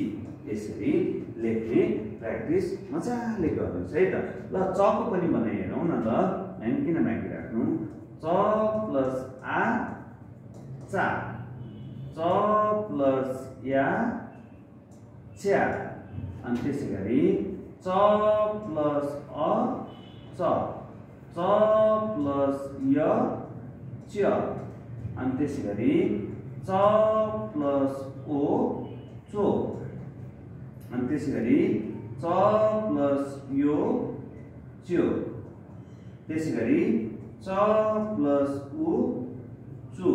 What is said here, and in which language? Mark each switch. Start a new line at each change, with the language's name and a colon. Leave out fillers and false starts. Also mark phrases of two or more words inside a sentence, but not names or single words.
Nepali: यसरी लेख्ने प्र्याक्टिस मजाले गर्नुहोस् है त। ल चको पनि बनाइ हेरौँ न त, हैन किन बाँकी राख्नु। च प्लस आ चा, च प्लस या च्या, अनि त्यसै गरी च प्लस अ च, च प्लस य च्य, अनि त्यसै गरी च प्लस ओ चो, अनि त्यसै गरी च प्लस यो च्यो, त्यसै गरी च च प्लस उ चु।